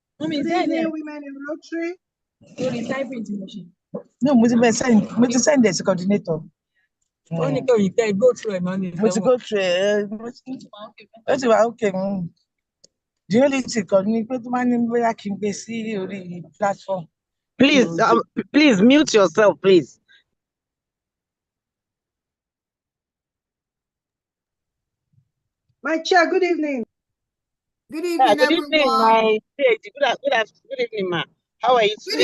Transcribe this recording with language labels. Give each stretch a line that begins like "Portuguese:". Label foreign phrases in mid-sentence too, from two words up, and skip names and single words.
English: Good evening, women in Rotary. No,
Yoruba: mo ti
English: send the coordinator. Go through
Yoruba: Mo ti
English: go through
Yoruba: ó ti wà okay.
English: The only thing
Yoruba: kan ni pé tó máa ní bóyá kí n gbé sí orí platform.
English: Please mute yourself, please. My chair, good evening. Good evening, good evening, everyone. my good evening, ma. How are you today?